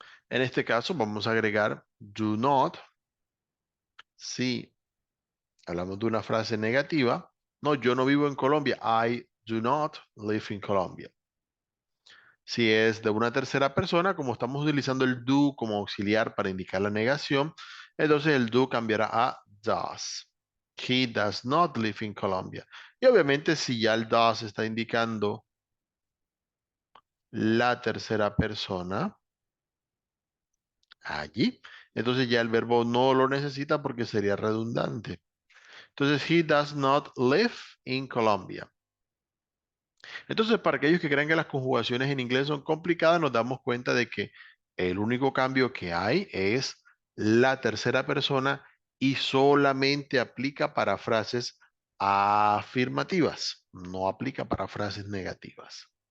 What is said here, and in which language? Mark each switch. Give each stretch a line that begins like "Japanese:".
Spanish: En este caso vamos a agregar do not si hablamos de una frase negativa. No, yo no vivo en Colombia.
English: I do not live in Colombia.
Spanish: Si es de una tercera persona, como estamos utilizando el do como auxiliar para indicar la negación, entonces el do cambiará a does.
English: He does not live in Colombia.
Spanish: Y obviamente si ya el does está indicando la tercera persona allí, entonces ya el verbo no lo necesita porque sería redundante. Entonces,
English: he does not live in Colombia.
Spanish: Entonces, para aquellos que crean que las conjugaciones en inglés son complicadas, nos damos cuenta de que el único cambio que hay es la tercera persona y solamente aplica para frases afirmativas, no aplica para frases negativas.